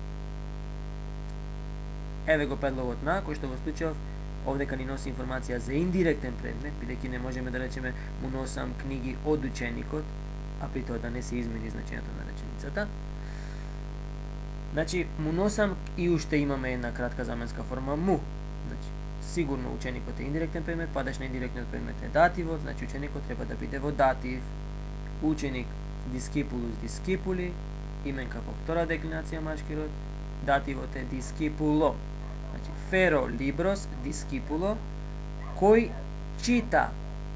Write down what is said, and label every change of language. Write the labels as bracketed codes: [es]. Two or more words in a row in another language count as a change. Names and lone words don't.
[mk] Еве го предлогот на, кој што во случајов овдека ни носи информација за индиректен предмет, бидејќи не можеме да речеме му носам книги од ученикот, а при тоа да не се измени значењето на реченицата. Значи, му носам и уште имаме една кратка заменска форма му. Значи, сигурно ученикот е индиректен предмет, падаш на индиректниот предмет е дативот, значи ученикот треба да биде во датив. [la] Ученик discipulus discipuli, [mk] именка по втора деклинација машки род, дативот е discipulo. [la] Значи, феро libros discipulo, [mk] кој чита